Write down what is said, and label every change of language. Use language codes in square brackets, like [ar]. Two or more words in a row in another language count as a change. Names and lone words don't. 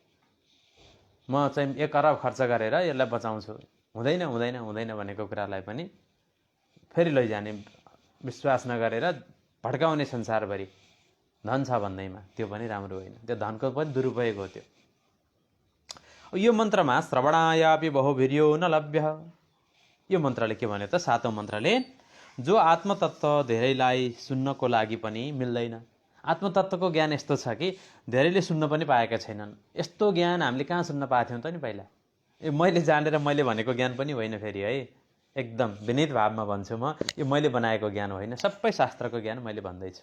[ne] म चाहिँ 1 अरब खर्च गरेर यसलाई बचाउँछु, हुँदैन हुँदैन हुँदैन भनेको कुरालाई पनि फेरि लैजाने, विश्वास नगरेर भड्काउने संसारभरि धन छ भन्दैमा, त्यो पनि राम्रो होइन। त्यो धनको पनि दुरुपयोग हो त्यो। यो मन्त्रमा [sa] श्रवणायापि बहुवीर्यो न लभ्य। [ne] यो मन्त्रले के भन्यो त? 7औं मन्त्रले जो आत्मतत्व धेरैलाई सुन्नको लागि पनि मिल्दैन। आत्मतत्वको ज्ञान यस्तो छ कि धेरैले सुन्न पनि पाएका छैनन्। यस्तो ज्ञान हामीले कहाँ सुन्न पाएको थियौँ त नि पहिला? मैले जानेर मैले भनेको ज्ञान पनि होइन फेरि है, एकदम विनीत भावमा भन्छु म, यो मैले बनाएको ज्ञान होइन, सबै शास्त्रको ज्ञान मैले भन्दैछु।